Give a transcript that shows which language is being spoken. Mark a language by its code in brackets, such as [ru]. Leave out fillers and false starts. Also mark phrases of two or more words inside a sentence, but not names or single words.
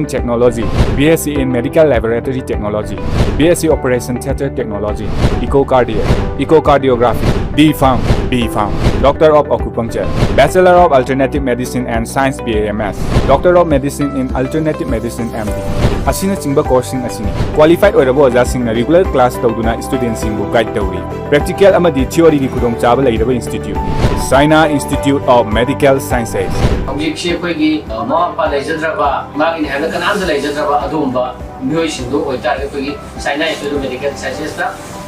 [en] technology BSc in medical laboratory technology BSc operation theater technology echocardiography B.Pharm Doctor of Acupuncture Bachelor of Alternative Medicine and Science BAMS Doctor of Medicine in Alternative Medicine MD [mni] asina chingba coursing asini [en] qualified [mni] oirabo oja singna [en] regular class [mni] tawduna students singu [en] guide [mni] tawri practical amadi [en] theory [mni] gi khudong chaba leiraba [en] institute Saina Institute of Medical Sciences [mni] objekse koigi ma pa lejadraba magin hana kanam da lejadraba adumba myoi sindu oitare koigi Saina Institute of Medical Sciences ta free